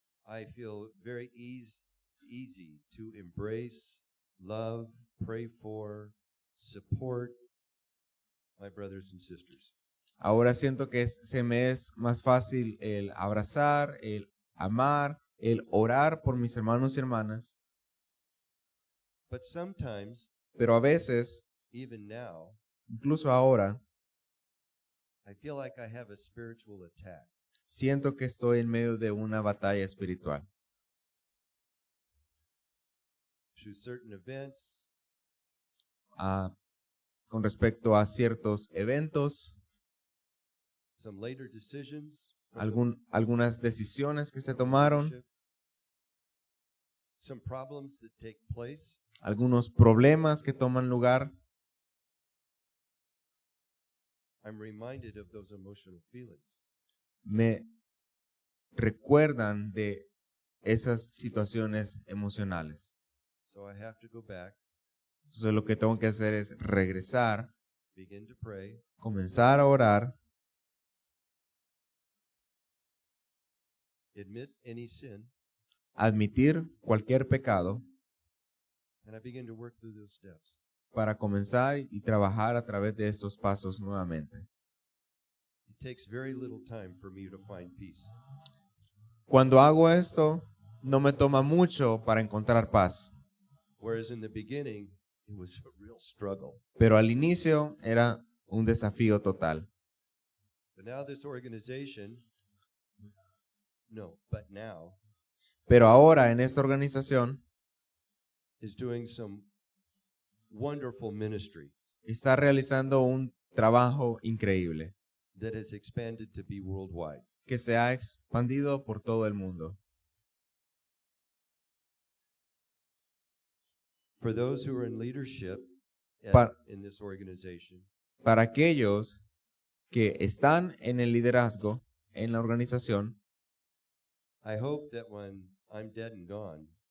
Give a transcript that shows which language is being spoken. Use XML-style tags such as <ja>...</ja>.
<en>I feel very easy to embrace, love, pray for, support my brothers and sisters.</en> <es>Ahora siento que se me es más fácil el abrazar, el amar, el orar por mis hermanos y hermanas,</es> <en>But sometimes,</en> <es>pero a veces,</es> <en>even now,</en> <es>incluso ahora,</es> <en>I feel like I have a spiritual attack.</en> <es>siento que estoy en medio de una batalla espiritual.</es> <en>Through certain events,</en> <es>Con respecto a ciertos eventos,</es> <en>some later decisions,</en> <es>algunas decisiones que se tomaron,</es> <en>some problems that take place.</en> <es>algunos problemas que toman lugar,</es> <en>I'm reminded of those emotional feelings.</en> <es>me recuerdan de esas situaciones emocionales.</es> <en>So I have to go back,</en> <es>Entonces lo que tengo que hacer es regresar,</es> <en>begin to pray,</en> <es>comenzar a orar,</es> <en>admit any sin,</en> <es>admitir cualquier pecado</es> <en>and I begin to work through those steps.</en> <es>para comenzar y trabajar a través de estos pasos nuevamente.</es> <en>It takes very little time for me to find peace.</en> <es>Cuando hago esto, no me toma mucho para encontrar paz,</es> <en>Whereas in the beginning, it was a real struggle.</en> <es>pero al inicio era un desafío total.</es> <en>But now this organization, now</en> <es>Pero ahora en esta organización</es> <en>is doing some wonderful ministry</en> <es>está realizando un trabajo increíble</es> <en>that has expanded to be worldwide.</en> <es>que se ha expandido por todo el mundo.</es> <en>For those who are in leadership in this organization,</en> <es>Para aquellos que están en el liderazgo en la organización,</es> <en>I hope that when I'm dead and gone,</en>